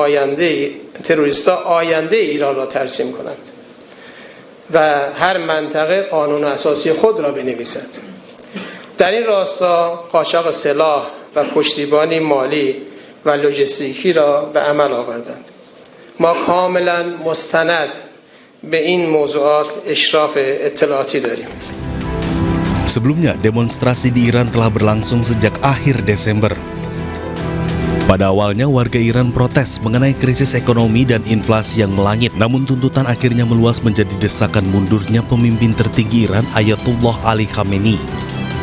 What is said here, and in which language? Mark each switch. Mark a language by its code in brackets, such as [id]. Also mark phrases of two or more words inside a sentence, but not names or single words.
[fa] آینده ایران را ترسیم کنند و هر منطقه قانون اساسی خود را بنویسد. در این راستا قاچاق سلاح و پشتیبانی مالی و لوجستیکی را به عمل آوردند. ما کاملا مستند به این موضوعات اشراف اطلاعاتی داریم. [id] Sebelumnya, demonstrasi di Iran telah berlangsung sejak akhir Desember. Pada awalnya, warga Iran protes mengenai krisis ekonomi dan inflasi yang melangit. Namun tuntutan akhirnya meluas menjadi desakan mundurnya pemimpin tertinggi Iran, Ayatullah Ali Khamenei.